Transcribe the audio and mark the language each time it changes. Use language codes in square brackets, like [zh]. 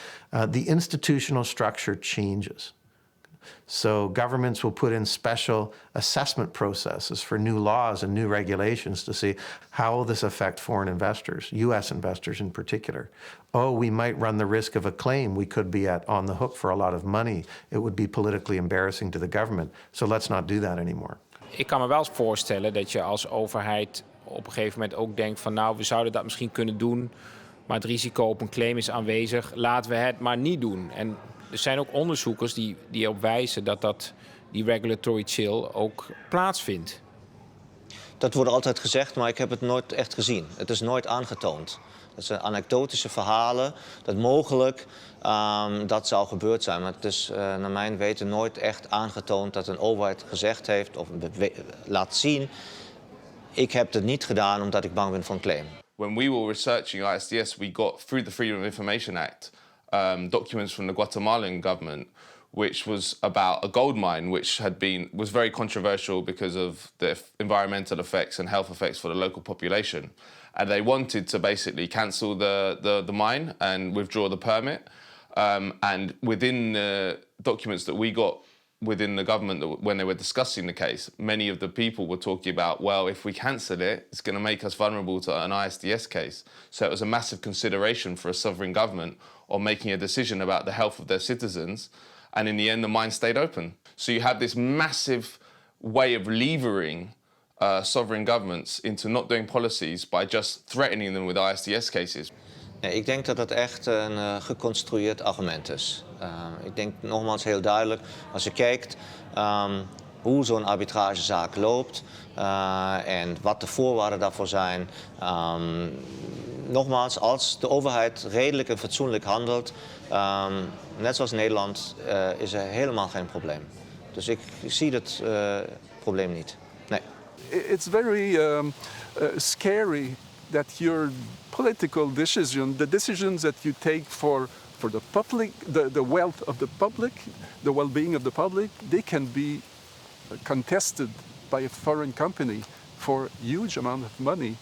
[en] The institutional structure changes. So governments will put in special assessment processes for new laws and new regulations to see how will this affect foreign investors, U.S. investors in particular. Oh, we might run the risk of a claim. We could be on the hook for a lot of money. It would be politically embarrassing to the government. So let's not do that anymore. [nl] Ik kan me wel voorstellen dat je als overheid op een gegeven moment ook denkt van nou, we zouden dat misschien kunnen doen, maar het risico op een claim is aanwezig. Laten we het maar niet doen. En er zijn ook onderzoekers die erop wijzen dat die regulatory chill ook plaatsvindt. Dat wordt altijd gezegd, maar ik heb het nooit echt gezien. Het is nooit aangetoond. Dat zijn anekdotische verhalen, dat mogelijk dat zou gebeurd zijn. Maar het is naar mijn weten nooit echt aangetoond dat een overheid gezegd heeft of laat zien, ik heb het niet gedaan omdat ik bang ben voor een claim. [en] When we were researching ISDS, we got through the Freedom of Information Act documents from the Guatemalan government, which was about a gold mine, which was very controversial because of the environmental effects and health effects for the local population. And they wanted to basically cancel the mine and withdraw the permit. And within the documents that we got within the government, when they were discussing the case, many of the people were talking about, well, if we cancel it, it's going to make us vulnerable to an ISDS case. So it was a massive consideration for a sovereign government on making a decision about the health of their citizens. And in the end, the mine stayed open. So you have this massive way of levering sovereign governments into not doing policies by just threatening them with ISDS cases. [nl] Nee, ik denk dat het echt een geconstrueerd argument is. Ik denk nogmaals heel duidelijk, als je kijkt hoe zo'n arbitragezaak loopt en wat de voorwaarden daarvoor zijn. Nogmaals, als de overheid redelijk en fatsoenlijk handelt, net zoals Nederland, is er helemaal geen probleem. Dus ik zie het probleem niet. Nee. [en] It's very scary that your political decision, the decisions that you take for the public, the wealth of the public, the well-being of the public, they can be contested by a foreign company for a huge amount of money.